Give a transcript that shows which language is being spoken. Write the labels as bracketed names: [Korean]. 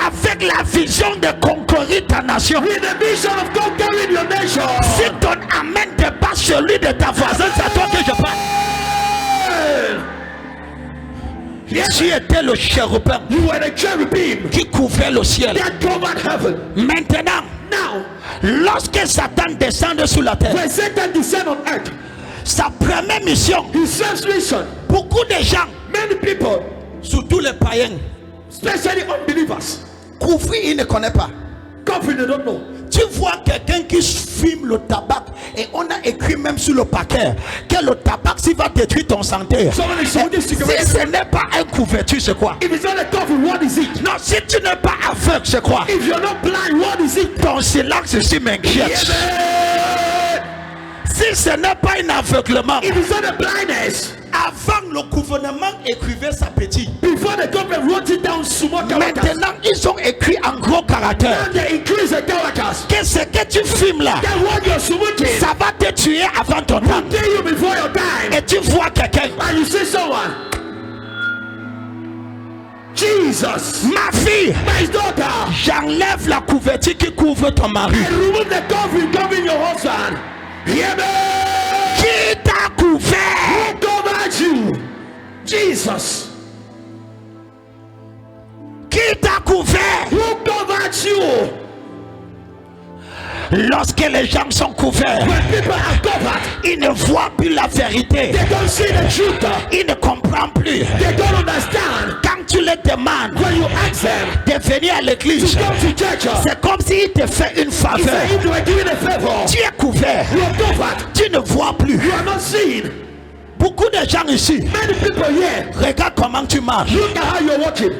[French] avec la vision de conquérir ta nation. [English] with the vision of conquering your nation. [French] Si ton amen dépasse celui de ta voisine, c'est à toi que je parle. [English] Yes, [French] Tu étais le chérubin [English] you were the cherubim [French] qui couvrait le ciel. [English] that covered heaven. [French] Maintenant, [English] Now, [French] lorsque Satan descend sur la terre, [English] when Satan descend on earth, [French] sa première mission, [English] his first mission, [French] beaucoup de gens, [English] many people, [French] surtout les païens, [English] especially unbelievers, [French] couvrir, ils ne connaissent pas. [English] coffee they don't know. [French] Tu vois quelqu'un qui fume le tabac et on a écrit même sur le paquet que le tabac, s'il va détruire ton santé. [English] Someone is smoking [French] Si [English] cigarettes. [French] ce n'est pas un couverture, c'est quoi? [English] If it's not a coffee, what is it? [French] Non, si tu n'es pas aveugle, c'est quoi? [English] If you're not blind, what is it? [French] Ton silence ici m'inquiète. [English] Yeah, [French] Si ce n'est pas un aveuglement, [English] if it's not a blindness, [French] avant le gouvernement écrivait sa petite. [English] before the government wrote it down, small characters. [French] Maintenant, ils ont écrit en gros caractère [English] Now they increase the characters. [French] que ce que tu filmes là, [English] Then what you're smoking, [French] ça va te tuer avant ton temps. [English] kill you before your time. [French] Et tu vois quelqu'un, [English] And you see someone. Jesus, [French] ma fille, [English] my daughter, [French] j'enlève la couverture qui couvre ton mari. [English] and remove the covering covering your husband. Hear me? [French] Qui t'a couvert? [English] Who covered you? Jesus. [French] Qui t'a couvert? [English] Who covered you? [French] Lorsque les gens sont couverts, [English] When people are covered, [French] ils ne voient plus la vérité. [English] they don't see the truth. [French] Ils ne comprennent plus. [English] They don't understand. [French] Quand tu les demandes [English] When you ask them [French] de venir à l'église, [English] to come to church, [French] c'est comme s'ils te font une [English] it's [French] faveur. [English] as if you were given a favor. [French] Tu es couvert, [English] You are covered. [French] tu ne vois plus. [English] You are not seen. [French] Beaucoup de gens ici, [English] Many people here, [French] regarde comment tu marches. [English] look at how you're walking.